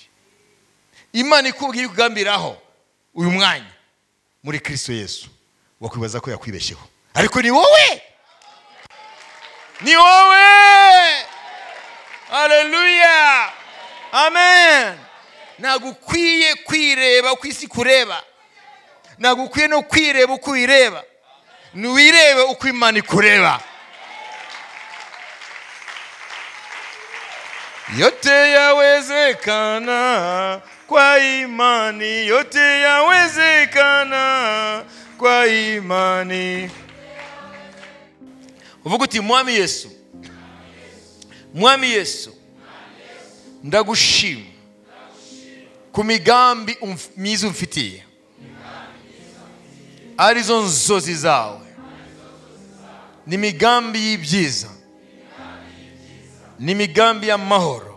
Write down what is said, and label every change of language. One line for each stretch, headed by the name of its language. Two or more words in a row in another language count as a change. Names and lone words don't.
Kinyarwanda: Imana ikubwira kugambiraho uyu mwanya muri Kristo Yesu, wakwibaza ko yakwibesheho, ariko ni wowe, ni wowe. Haleluya, amen. Nagukwiye kwireba uko isi kureba, nagukwiye no kwireba uko uyireba, nuwirebe uko Imana ikureba.
Swahili: Yote yawezekana kwa imani, yote yawezekana kwa imani.
Kinyarwanda: Uvuga uti mwami Yesu, mwami Yesu, ndagushima ku migambi myiza umfitiye, arizo nzozi zawe, ni migambi y'ibyiza, ni migambi y'amahoro.